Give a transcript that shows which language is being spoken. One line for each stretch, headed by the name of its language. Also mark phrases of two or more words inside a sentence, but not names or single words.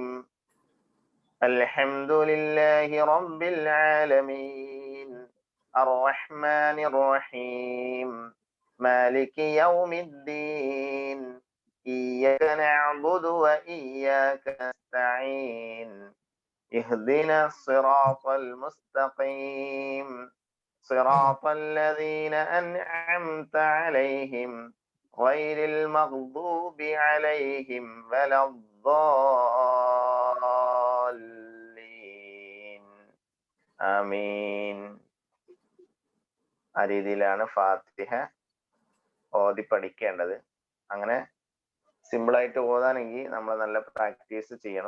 Arabic: الحمد لله رب العالمين. الرحمن الرحيم. مالك يوم الدين. إياك نعبد وإياك نستعين. اهدنا الصراط المستقيم صراط الذين أنعمت عليهم غير المغضوب عليهم ولا الضالين آمين.
Malayalam: ആ രീതിയിലാണ് ഫാത്തിഹ ഓതി പഠിക്കേണ്ടത്. അങ്ങനെ സിമ്പിളായിട്ട് ഓതാനെങ്കിൽ നമ്മൾ നല്ല പ്രാക്ടീസ് ചെയ്യണം.